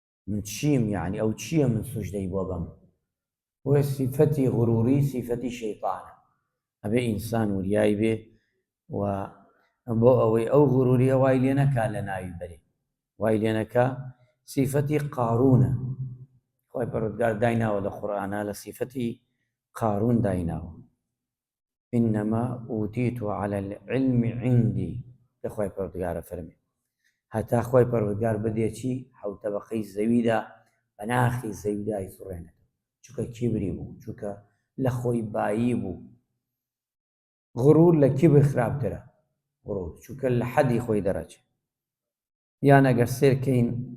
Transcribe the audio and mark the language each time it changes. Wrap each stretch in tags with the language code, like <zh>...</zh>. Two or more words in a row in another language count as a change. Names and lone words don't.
<ckb>من چیم یعنی ئەو چییە من سوژدەی بۆ بەم بۆیە سیفەتی غروری سیفەتی شەیطانە ئەبێ ئینسان وریای بێ و بۆ ئەوەی ئەو غروریە وای لێ نەکا لە ناوی بەرێ وای لێ نەکا سیفەتی قارونە خۆی پەروەردگار دایناوە لە قورئانە لە سیفەتی قارون دایناوە</ckb> <ar>إنما أوتيت على العلم عندي</ar> <ckb>لخوای پەروەردگارە فەرمێ هەتا خۆی پەروەردگار بدێ چی حەوت تەبەقەی زەویدا بە ناخی زەویدا ئەیسوڕێنێت چونکە کیبری بوو چونکە لە خۆی بایی بوو غرور لە کیبر خراپترە غرور چونکە لە حەدی خۆی دەڕەچێت یان ئەگەر سێرکەین</ckb>